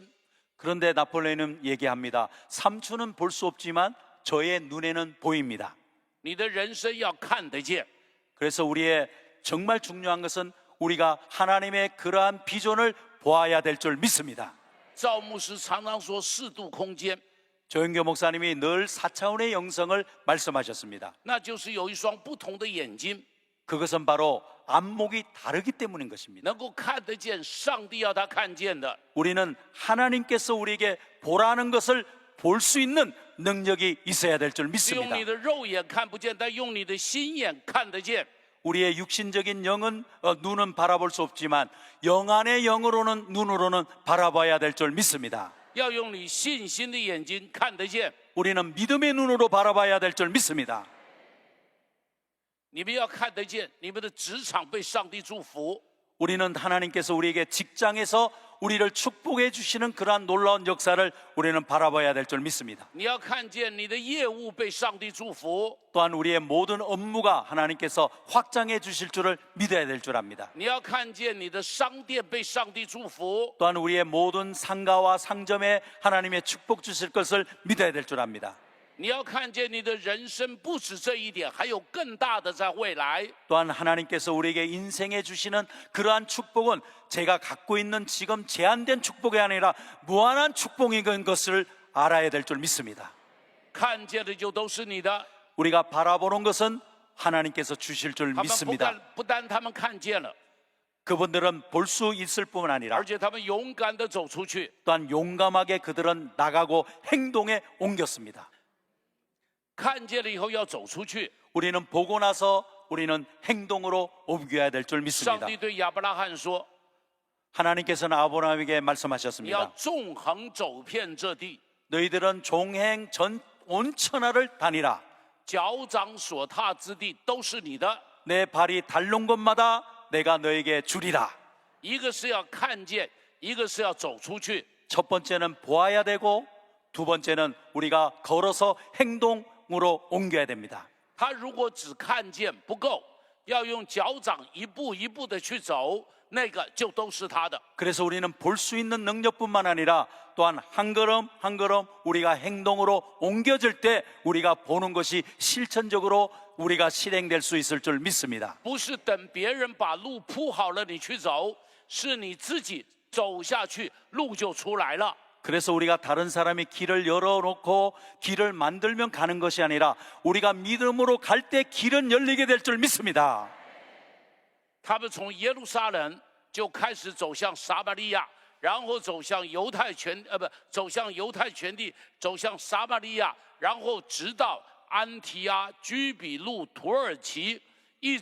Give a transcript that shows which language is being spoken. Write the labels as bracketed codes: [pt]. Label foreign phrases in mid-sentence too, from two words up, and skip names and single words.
[ko] 그런데 나폴레옹은 얘기합니다. 삼촌은 볼 수 없지만 저의 눈에는 보입니다. [zh] 你的人生要看得见。 [ko] 그래서 우리의 정말 중요한 것은 우리가 하나님의 그러한 비전을 보아야 될 줄 믿습니다. [zh] 赵牧师常常说四度空间， [ko] 조영교 목사님이 늘 4차원의 영성을 말씀하셨습니다. [zh] 那就是有一双不同的眼睛， [ko] 그것은 바로 안목이 다르기 때문인 것입니다. [zh] 能够看得见上帝要他看见的。 [ko] 우리는 하나님께서 우리에게 보라는 것을 볼 수 있는 능력이 있어야 될 줄 [zh] 是用 [ko] 믿습니다. [zh] 你的肉眼看不见，但用你的心眼看得见。 [ko] 우리의 육신적인 영은 눈은 바라볼 수 없지만 영 안의 영으로는 눈으로는 바라봐야 될 줄 믿습니다. [zh] 要用你信心的眼睛看得见。 [ko] 우리는 믿음의 눈으로 바라봐야 될 줄 믿습니다. [zh] 你们要看得见你们的职场被上帝祝福， [ko] 우리는 하나님께서 우리에게 직장에서 우리를 축복해 주시는 그러한 놀라운 역사를 우리는 바라봐야 될 줄 믿습니다. [zh] 你要看见你的业务被上帝祝福， [ko] 또한 우리의 모든 업무가 하나님께서 확장해 주실 줄을 믿어야 될 줄 압니다. [zh] 你要看见你的商店被上帝祝福， [ko] 또한 우리의 모든 상가와 상점에 하나님의 축복 주실 것을 믿어야 될 줄 압니다. [zh] 你要看见你的人生不止这一点，还有更大的在未来。 [ko] 또한 하나님께서 우리에게 인생에 주시는 그러한 축복은 제가 갖고 있는 지금 제한된 축복이 아니라 무한한 축복인 것을 알아야 될 줄 믿습니다. [zh] 看见的就都是你的， [ko] 우리가 바라보는 것은 하나님께서 주실 줄 [zh] 他们 [ko] 믿습니다. [zh] 不但他们看见了， [ko] 그분들은 볼 수 있을 뿐 아니라 [zh] 而且他们勇敢的走出去。 [ko] 또한 용감하게 그들은 나가고 행동에 옮겼습니다. [zh] 看见了以后要走出去。 [ko] 우리는 보고 나서 우리는 행동으로 옮겨야 될 줄 [zh] 上 [ko] 믿습니다. [zh] 帝对亚伯拉罕说 [ko] 하나님께서는 아브라함에게 [zh] 你要 [ko] 말씀하셨습니다. [zh] 纵横走遍这地， [ko] 너희들은 종행 전 온 천하를 다니라. [zh] 脚掌所踏之地都是你的。 [ko] 내 발이 닿는 곳마다 내가 너에게 주리라. [zh] 一个是要看见，一个是要走出去。 [ko] 첫 번째는 보아야 되고 두 번째는 우리가 걸어서 행동으로 옮겨야 됩니다. [zh] 他如果只看见不够，要用脚掌一步一步的去走，那个就都是他的。 [ko] 그래서 우리는 볼 수 있는 능력뿐만 아니라 또한 한 걸음 한 걸음 우리가 행동으로 옮겨질 때 우리가 보는 것이 실천적으로 우리가 실행될 수 있을 줄 믿습니다. [zh] 不是等别人把路铺好了你去走，是你自己走下去，路就出来了。 [ko] 그래서 우리가 다른 사람이 길을 열어놓고 길을 만들면 가는 것이 아니라 우리가 믿음으로 갈 때 길은 열리게 될 줄 믿습니다. [zh] 他们从耶路撒冷就开始走向撒玛利亚，然后走向犹太全走向犹太全地，走向撒玛利亚，然后直到安提阿、居比路、土耳其，一直到哥林多。